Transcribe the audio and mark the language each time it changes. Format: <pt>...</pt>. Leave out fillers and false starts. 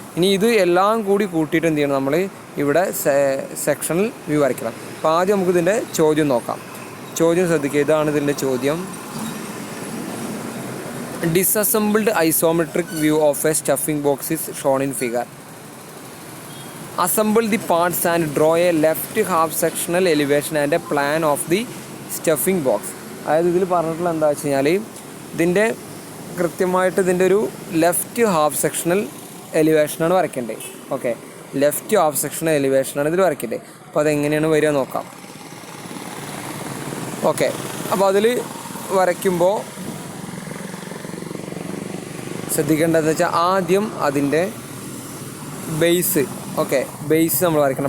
<ml>ഇനി ഇത് എല്ലാം കൂടി കൂട്ടിയിട്ട് എന്ത് ചെയ്യണം, നമ്മൾ ഇവിടെ സെക്ഷണൽ വ്യൂ വരയ്ക്കണം. അപ്പോൾ ആദ്യം നമുക്ക് ഇതിൻ്റെ ചോദ്യം നോക്കാം. ചോദ്യം ശ്രദ്ധിക്കുക, ഇതാണ് ഇതിൻ്റെ ചോദ്യം.</ml> <en>Disassembled isometric view of a stuffing box is shown in figure. Assemble the parts and draw a left half sectional elevation and a plan of the stuffing box.</en> <ml>അതായത് ഇതിൽ പറഞ്ഞിട്ടുള്ള എന്താ വെച്ച് കഴിഞ്ഞാൽ, ഇതിൻ്റെ കൃത്യമായിട്ട് ഇതിൻ്റെ ഒരു left half sectional എലിവേഷനാണ് വരയ്ക്കേണ്ടത്. Okay, left half sectional എലിവേഷനാണ് ഇതിൽ വരയ്ക്കേണ്ടത്. അപ്പോൾ അതെങ്ങനെയാണ് വരിക നോക്കാം. ഓക്കെ, അപ്പോൾ അതിൽ വരയ്ക്കുമ്പോൾ ശ്രദ്ധിക്കേണ്ടതെന്ന് വെച്ചാൽ ആദ്യം അതിൻ്റെ ബേസ്, ഓക്കെ, ബേസ് നമ്മൾ വരയ്ക്കണം.</ml>